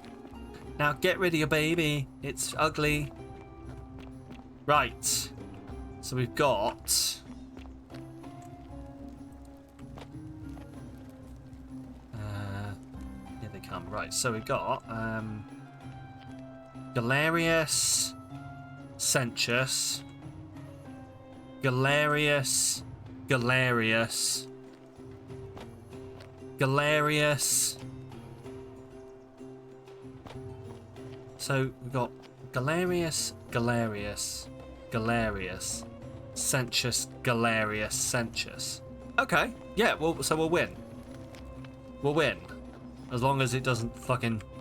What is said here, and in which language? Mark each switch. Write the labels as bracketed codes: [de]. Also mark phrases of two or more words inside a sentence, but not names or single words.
[en] Now get rid of your baby. It's ugly. Right. So we've got... here they come. Right, so we've got... Galerius... Sentius... Galerius... Galerius. So we've got Galerius, Sentius, Galerius, Sentius. Okay, yeah, well, so we'll win. We'll win. As long as it doesn't fucking...